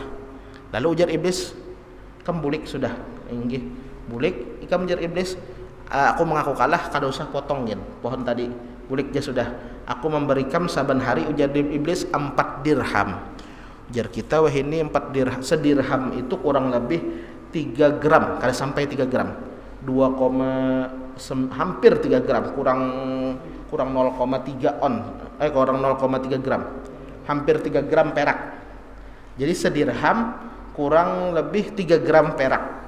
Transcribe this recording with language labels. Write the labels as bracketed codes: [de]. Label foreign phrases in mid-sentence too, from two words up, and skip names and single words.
[bjn] Lalu ujar iblis, kam bulik sudah, inggih bulik, ikam ujar iblis, [id] aku mengaku kalah, [bjn] kada usah potongin pohon tadi, bulik aja sudah. [id] Aku memberikan saban hari, ujar iblis, 4 dirham. Ujar kita, wah ini 4 dirham, sedirham itu kurang lebih 3 gram, kada sampai 3 gram, hampir 3 gram, kurang 0,3 on, kurang 0,3 gram, hampir 3 gram perak. Jadi sedirham kurang lebih 3 gram perak.